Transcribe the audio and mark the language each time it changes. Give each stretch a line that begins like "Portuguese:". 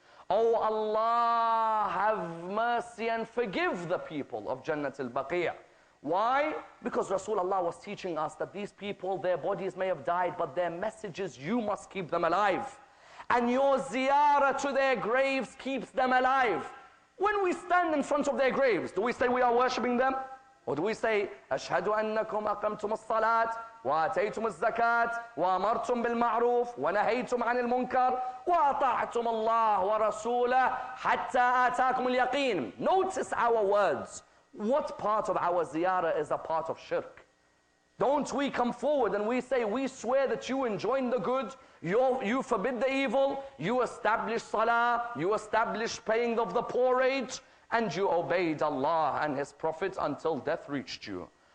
English: Oh Allah, have mercy and forgive the people of Jannat al-Baqi'. Why? Because Rasulullah was teaching us that these people, their bodies may have died, but their messages, you must keep them alive. And your ziyarah to their graves keeps them alive. When we stand in front of their graves, do we say we are worshipping them? Or do we say,
Arabic: أشهد أنكم أقمتم الصلاة وآتيتم الزكاة وأمرتم بالمعروف ونهيتم عن المنكر وأطعتم الله ورسوله حتى آتاكم اليقين.
English: Notice our words. What part of our ziyarah is a part of shirk? Don't we come forward and we say, we swear that you enjoin the good, you forbid the evil, you establish salah, you establish paying of the poor rate, and you obeyed Allah and His Prophet until death reached you.